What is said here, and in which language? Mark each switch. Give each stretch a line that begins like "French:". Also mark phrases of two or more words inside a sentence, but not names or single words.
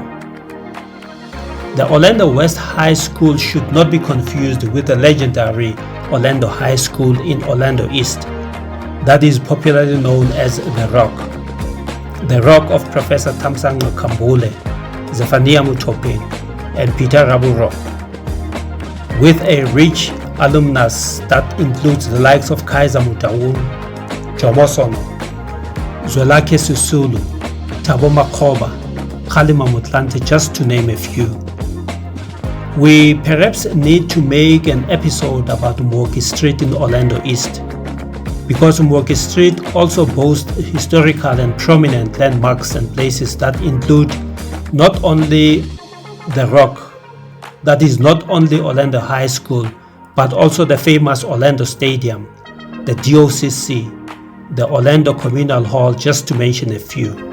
English: The Orlando West High School should not be confused with the legendary Orlando High School in Orlando East, that is popularly known as The Rock. The Rock of Professor Thamsanqa Khambule, Zephaniah Mutopeng, and Peter Raburo, with a rich alumnus that includes the likes of Kaiser Motaung, Jomo Sono, Zwelakhe Sisulu, Thabo Makgoba, Kgalema Motlanthe, just to name a few. We perhaps need to make an episode about Mooki Street in Orlando East, because Mooki Street also boasts historical and prominent landmarks and places that include not only The Rock, that is not only Orlando High School, but also the famous Orlando Stadium, the DOCC, the Orlando Communal Hall, just to mention a few.